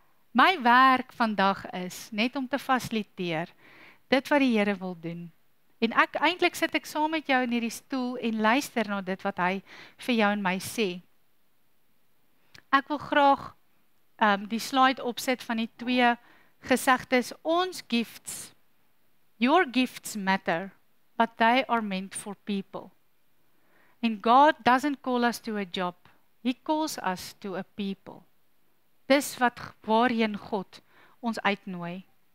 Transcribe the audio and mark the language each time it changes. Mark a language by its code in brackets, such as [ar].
[af] My werk vandag is net om te fasiliteer, dit wat die Here wil doen. En eintlik sit ek saam met jou in hierdie stoel en luister na dit wat hy vir jou en my sê. Ek wil graag die slide opsit van die 2 gesegdes. [en] Ons gifts, your gifts matter, but they are meant for people. And God doesn't call us to a job. He calls us to a people. [af] Dis waarheen God ons uitnooi.